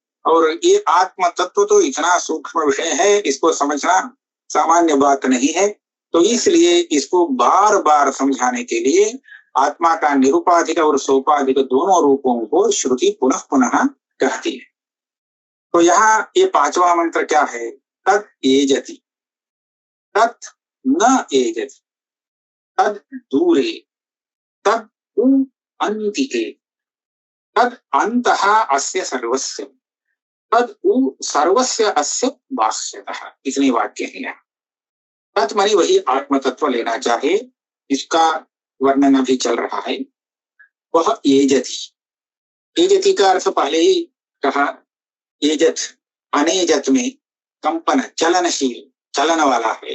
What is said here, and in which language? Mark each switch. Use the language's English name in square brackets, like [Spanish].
[Hindi] और ये आत्म तत्व तो इतना सूक्ष्म विषय है, इसको समझना सामान्य बात नहीं है। तो इसलिए इसको बार बार समझाने के लिए आत्मा का निरुपाधिक और सोपाधिक दोनों रूपों को श्रुति पुनः पुनः कहती है। तो यहाँ ये 5वां मंत्र क्या है? [Sanskrit] तत् एजति, तत् न एजति, तद दूरे, तद उ अंतिके, तद अंतः अस्य सर्वस्य, तद उ सर्वस्य अस्य भाष्यतः। [Hindi] इतने वाक्य हैं यहाँ। तत् मानी वही आत्म तत्व लेना चाहे, इसका वर्णन अभी चल रहा है। वह एजति, एजति का अर्थ पहले ही कहा। एजत अनेजत में कंपन, चलनशील, चलन वाला है।